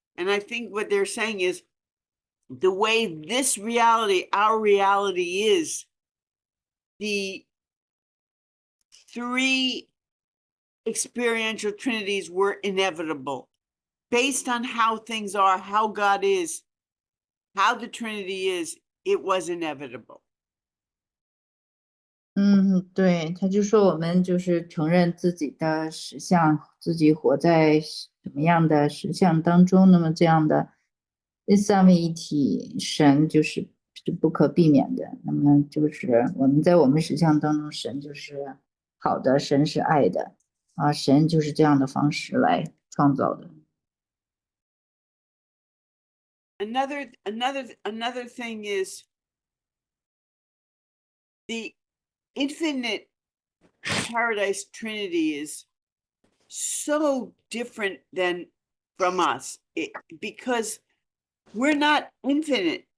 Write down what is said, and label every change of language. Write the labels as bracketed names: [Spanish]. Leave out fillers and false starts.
[English] And I think what they're saying is the way this reality, our reality is, the three experiential trinities were inevitable based on how things are, how God is, how the Trinity is. It was inevitable. [Chinese] 对，他就说我们就是承认自己的实相，自己活在什么样的实相当中，那么这样的这三位一体神是不可避免的。那么就是我们在我们实相当中，神就是好的，神是爱的啊，神就是这样的方式来创造的。 [English] Another thing is the infinite paradise Trinity is so different from us, because we're not infinite.